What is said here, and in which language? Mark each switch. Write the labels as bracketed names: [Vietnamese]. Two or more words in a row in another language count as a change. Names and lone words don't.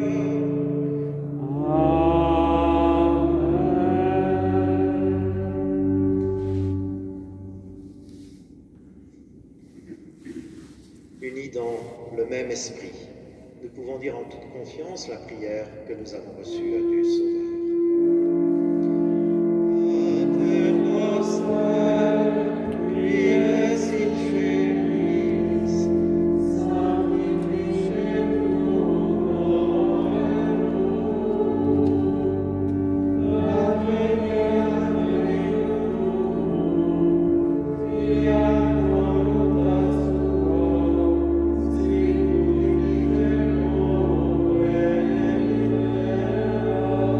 [French] Unis dans le même esprit, nous pouvons dire en toute confiance la prière que nous avons reçue du Sauveur. [Latin] Pater noster, qui es in celis, sanctificetur nomen tuum, adveniat regnum tuum, fiat voluntas tua, sicut in cielo et in terra.